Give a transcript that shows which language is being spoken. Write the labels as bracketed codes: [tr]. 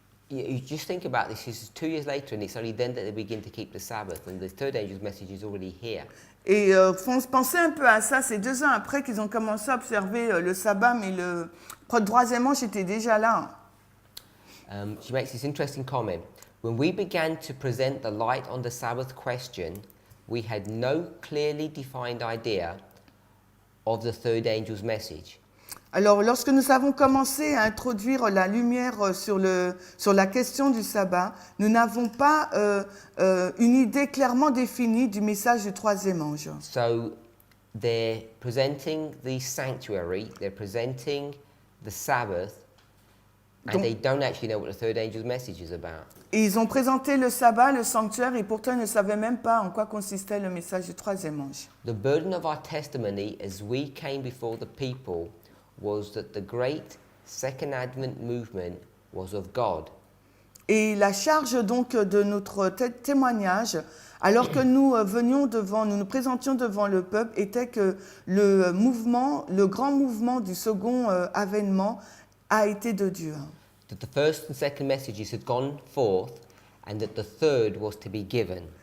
[en] You just think about this, this is 2 years later, and it's only then that they begin to keep the Sabbath, and the third angel's message is already here. [fr] Et pensez un peu à ça, c'est 2 ans après qu'ils ont commencé à observer le sabbat, mais le troisième ange était déjà là. [en] She makes this interesting comment. When we began to present the light on the Sabbath question, we had no clearly defined idea of the third angel's message. [fr] Alors, lorsque nous avons commencé à introduire la lumière sur la question du sabbat, nous n'avons pas une idée clairement définie du message du troisième ange. [en] So they're presenting the sanctuary, they're presenting the Sabbath, and [fr] Donc- [en] they don't actually know what the third angel's message is about. [fr] Et ils ont présenté le sabbat, le sanctuaire, et pourtant ils ne savaient même pas en quoi consistait le message du troisième ange. [en] The burden of our testimony as we came before the people was that the great Second Advent movement was of God. [fr] Et la charge donc de notre témoignage, alors que nous nous présentions devant le peuple, était que le grand mouvement du second avènement a été de Dieu. [en] That the first and second messages had gone forth and that the third was to be given.